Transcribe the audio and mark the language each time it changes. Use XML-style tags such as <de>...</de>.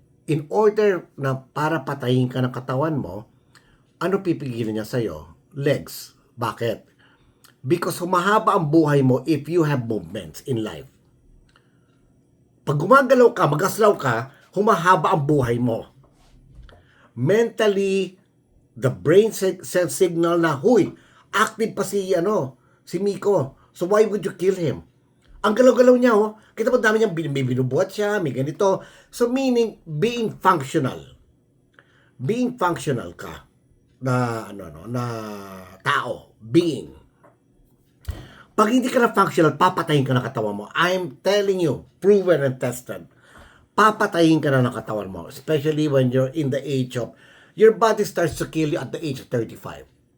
<tl>In order na para patayin ka ng katawan mo, ano pipigilin niya sa'yo?</tl> <en>Legs.</en> <tl>Bakit?</tl> <en>Because</en> <tl>humahaba ang buhay mo</tl> <en>if you have movements in life.</en> <tl>Pag gumagalaw ka, magaslaw ka, humahaba ang buhay mo.</tl> <en>Mentally, the brain sends signal</en> <tl>na, huy,</tl> <en>active pa si Miko. So why would you kill him?</en> <tl>Ang galaw-galaw niya, kita mo dami niyang binubuhat siya, may ganito.</tl> <en>So meaning, being functional. Being functional</en> <tl>ka na tao,</tl> <en>being.</en> <tl>Pag hindi ka na functional, papatayin ka na katawan mo.</tl> <en>I'm telling you, proven and tested.</en> <tl>Papatayin ka na ng katawan mo,</tl> <en>especially when you're in the age of, your body starts to kill you at the age of 35.</en>